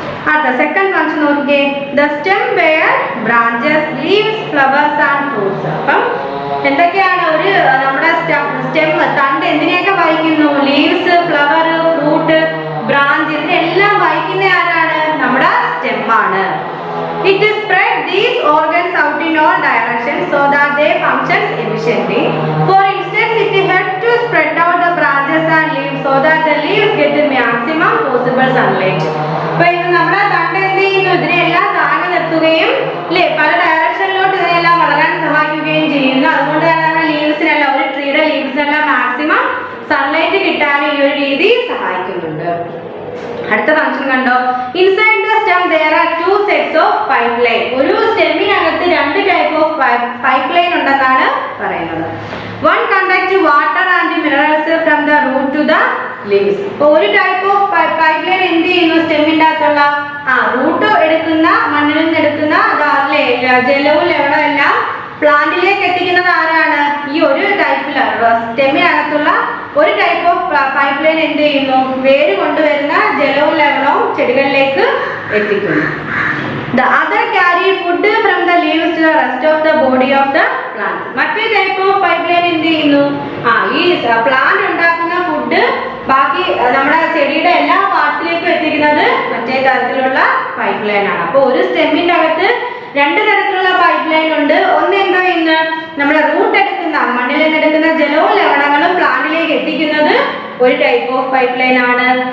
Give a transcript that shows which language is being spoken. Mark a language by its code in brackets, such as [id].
[ml] അടുത്ത [en] second function [ml] നോക്കിക്കേ, [en] The stem bear branches, leaves, flowers and fruits. [ml] അപ്പം എന്തൊക്കെയാണ്? ഒരു നമ്മുടെ സ്റ്റെം തണ്ട് എന്തിനെയൊക്കെ വഹിക്കുന്നു? ലീവ്സ്, ഫ്ലവർ, ഫ്രൂട്ട്, ബ്രാഞ്ച്, ഇതിനെല്ലാം വഹിക്കുന്ന ആരാണ്? നമ്മുടെ സ്റ്റെമ്മാണ്. [en] It spread these organs out in all directions so that they function efficiently. For instance, it helps to spread out the branches and leaves so that the leaves get the maximum possible sunlight. [ml] അപ്പോൾ ഇത് നമ്മുടെ തണ്ട് എന്ത് ചെയ്യുന്നു? ഇതിനെല്ലാം താങ്ങി നിർത്തുകയും, അല്ലേ, പല ഡയറക്ഷനിലോട്ട് ഇതിനെല്ലാം വളരാൻ സഹായിക്കുകയും ചെയ്യുന്നു. അതുകൊണ്ട് തന്നെ നമ്മുടെ ലീവ്സിനെല്ലാം, ഒരു ട്രീയുടെ ലീവ്സിനെല്ലാം മാക്സിമം സൺലൈറ്റ് കിട്ടാൻ ഈ ഒരു രീതി സഹായിക്കുന്നുണ്ട്. അടുത്ത ഫംഗ്ഷൻ കണ്ടോ, [en] Inside the stem there are two sets of pipeline. [ml] ഒരു സ്റ്റെമ്മിനകത്ത് രണ്ട് ടൈപ്പ് ഓഫ് പൈപ്പ്ലൈൻ ഉണ്ടെന്നാണ് പറയുന്നത്. [en] One conduct water and minerals from the root to the leaves. [ml] അപ്പോൾ ഒരു ടൈപ്പ് ഓഫ് പൈപ്പ്ലൈൻ എന്ത് ചെയ്യുന്നു? സ്റ്റെമ്മിന്റെ അകത്തുള്ള റൂട്ട് എടുക്കുന്ന, മണ്ണിൽ നിന്ന് എടുക്കുന്ന ജലവും ലവണവും എല്ലാം പ്ലാന്റിലേക്ക് എത്തിക്കുന്നത് ആരാണ്? ഈ ഒരു ടൈപ്പിൽ സ്റ്റെമ്മിനകത്തുള്ള ഒരു ടൈപ്പ് ഓഫ് പൈപ്പ്ലൈൻ എന്ത് ചെയ്യുന്നു? വേര് കൊണ്ടുവരുന്ന ജലവും ലവണവും ചെടികളിലേക്ക് എത്തിക്കുന്നു. [en] The other carry food from the leaves to the rest of the body of the plant. [ml] മറ്റേ ടൈപ്പ് ഓഫ് പൈപ്പ് ലൈൻ എന്ത് ചെയ്യുന്നു? ഈ പ്ലാന്റ് ഉണ്ടാക്കുന്ന ഫുഡ് ബാക്കി നമ്മുടെ ചെടിയുടെ എല്ലാ പാർട്സിലേക്കും എത്തിക്കുന്നത് മറ്റേ തരത്തിലുള്ള പൈപ്പ് ലൈൻ ആണ്. അപ്പോൾ ഒരു സ്റ്റെമ്മിന്റെ അകത്ത് രണ്ട് തരത്തിലുള്ള പൈപ്പ് ലൈൻ ഉണ്ട്. ഒന്ന് എന്താ ചെയ്യുന്നത്? നമ്മുടെ റൂട്ട് എടുക്കുന്ന മണ്ണിൽ നിന്ന് എടുക്കുന്ന ജലവും ലവണങ്ങളും പ്ലാന്റിലേക്ക് എത്തിക്കുന്നത് ഒരു ടൈപ്പ് ഓഫ് പൈപ്പ് ലൈൻ ആണ്.